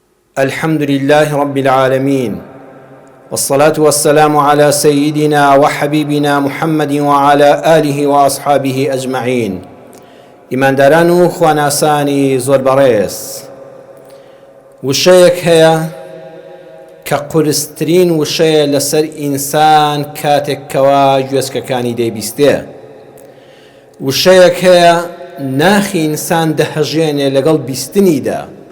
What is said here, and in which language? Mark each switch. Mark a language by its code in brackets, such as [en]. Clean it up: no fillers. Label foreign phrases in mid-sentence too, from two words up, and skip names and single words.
[ar] الحمد لله رب العالمين، والصلاة والسلام على سيدنا وحبيبنا محمد وعلى آله وأصحابه أجمعين. [ckb] إمان داران خواناساني زۆر بەڕێز، وشەیەک هەیە کە قورسترین وشەیە لەسەر ئینسان کاتێک کەوا گوێچکەکانی دەیبیستێ. وشەیەک هەیە ناخی ئینسان دەهەژێنێ لەگەڵ بیستنیدا.